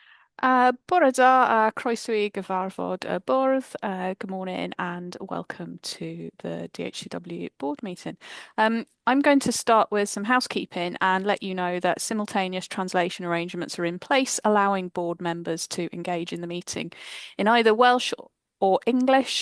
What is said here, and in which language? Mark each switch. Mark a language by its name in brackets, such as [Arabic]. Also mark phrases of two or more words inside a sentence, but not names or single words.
[Welsh] Bore da a croeso I gyfarfod y bwrdd. [English] Good morning and welcome to the DHCW board meeting. I'm going to start with some housekeeping and let you know that simultaneous translation arrangements are in place, allowing board members to engage in the meeting in either Welsh or English.